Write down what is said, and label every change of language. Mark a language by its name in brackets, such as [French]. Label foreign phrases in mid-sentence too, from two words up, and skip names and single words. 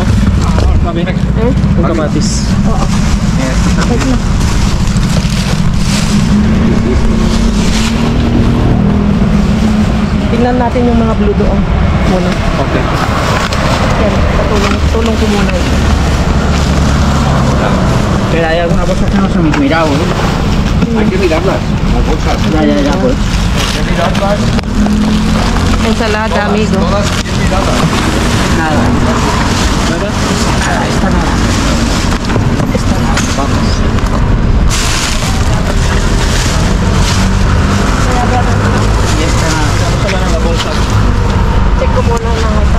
[Filipino] Sabi? Yung kamatis. Tingnan natin yung mga blue doon muna. Okay. Yan, tulong ko muna. [Spanish] Pero hay algunas cosas que no se han mirado, ¿eh? Hay que mirarlas, las bolsas. Ya, pues. Hay que mirarlas, Ensalada, amigo. todas bien miradas. Nada. Nada? Nada, esta nada. Esta nada. Vamos. Y esta nada. [Filipino] Sa mga nga bolsa. Check ko muna lang ito.